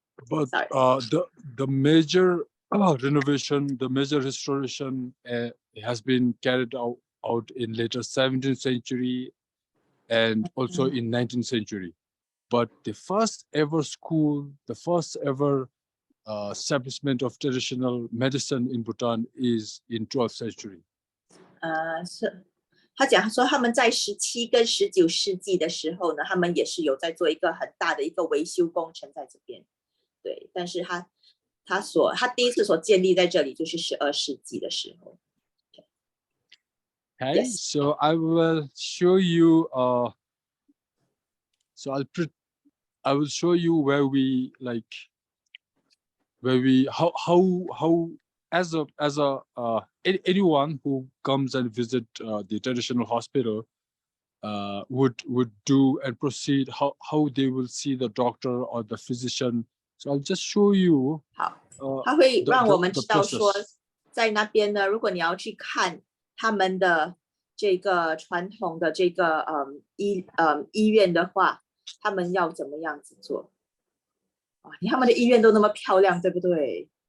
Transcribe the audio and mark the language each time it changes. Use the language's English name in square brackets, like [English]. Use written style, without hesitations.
[English] But the major renovation, the major restoration has been carried out in later 17th century and also in 19th century. But the first ever school, the first ever establishment of traditional medicine in Bhutan is in 12th century. [Chinese] 是，他讲说他们在17跟19世纪的时候呢，他们也是有在做一个很大的一个维修工程在这边。对，但是他第一次所建立在这里就是12世纪的时候。 [English] Okay, yes. So I will show you. So I will show you where we how as anyone who comes and visit the traditional hospital would do and proceed, how they will see the doctor or the physician. So I'll just show you. [Chinese] 好，他会让我们知道说，在那边呢，如果你要去看他们的这个传统的这个医院的话，他们要怎么样子做？他们的医院都那么漂亮，对不对？